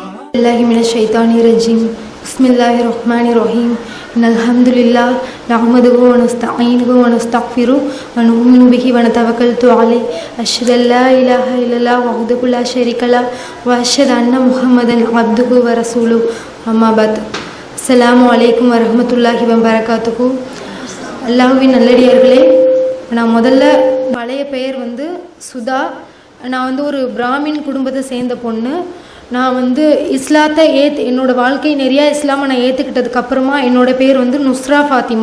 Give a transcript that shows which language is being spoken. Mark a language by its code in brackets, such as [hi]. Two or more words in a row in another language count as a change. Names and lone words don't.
[ar] بسم الله من الشيطان الرجيم بسم الله الرحمن الرحيم إن الحمد لله نحمده ونستعينه ونستغفره ونؤمن به ونتوكل عليه أشهد أن لا إله إلا الله وحده لا شريك له وأشهد أن محمدا عبده ورسوله أما بعد. السلام عليكم ورحمة الله وبركاته. [ta] அல்லாஹ்வின் நல்லடியார்களே, நான் முதல்ல பழைய பெயர் சுதா. நான் ஒரு பிராமின் குடும்பத்தை சேர்ந்த பொண்ணு. நான் இஸ்லாத்தை என்னோடய வாழ்க்கை நிறையா இஸ்லாமை நான் ஏற்றுக்கிட்டதுக்கப்புறமா என்னோடய பேர் நுஸ்ரா ஃபாத்திமா.